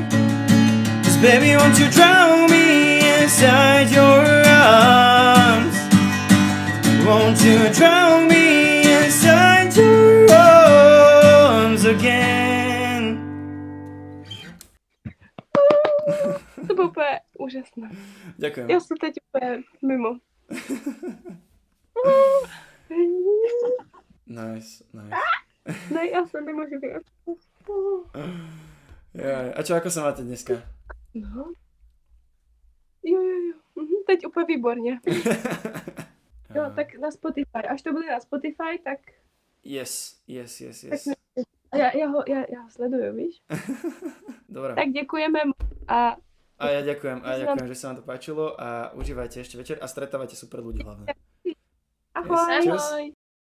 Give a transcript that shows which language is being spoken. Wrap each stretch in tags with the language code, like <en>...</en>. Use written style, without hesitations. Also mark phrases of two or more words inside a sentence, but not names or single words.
<en>Cause baby, won't you drown me inside your arms? Won't you drown me inside your arms again?</en> <cs>To bylo úplně úžasné.</cs> <sk>Ďakujem.</sk> <cs>Já jsem teď úplně mimo. Nice. Ne, já jsem mimo živě.</cs> <sk>A čo, ako sa máte dneska?</sk> <cs>No. Jo. Teď úplně výborně. Jo, tak na Spotify. Až to bude na Spotify, tak... Yes. Tak já ho sleduju, víš?</cs> <sk>Dobre.</sk> <cs>Tak děkujeme a...</cs> <sk>A ja ďakujem, že sa vám to páčilo a užívajte ešte večer a stretávajte super ľudí hlavne. Ahoj. Čus.</sk>